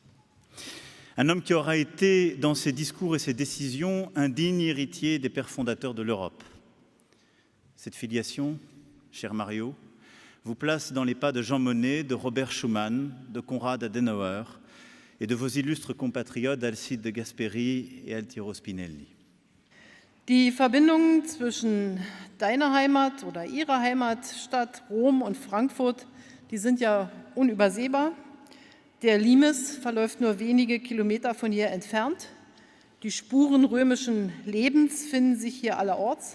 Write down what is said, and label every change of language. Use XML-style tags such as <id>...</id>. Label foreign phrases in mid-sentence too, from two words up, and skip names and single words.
<fr>Un homme qui aura été, dans ses discours et ses décisions, un digne héritier des pères fondateurs de l'Europe. Cette filiation, cher Mario, vous place dans les pas de Jean Monnet, de Robert Schuman, de Konrad Adenauer et de vos illustres compatriotes Alcide de Gasperi et Altiero Spinelli.</fr> <de>Die Verbindungen zwischen deiner Heimat oder ihrer Heimatstadt Rom und Frankfurt, die sind ja unübersehbar. Der Limes verläuft nur wenige Kilometer von hier entfernt. Die Spuren römischen Lebens finden sich hier allerorts.</de>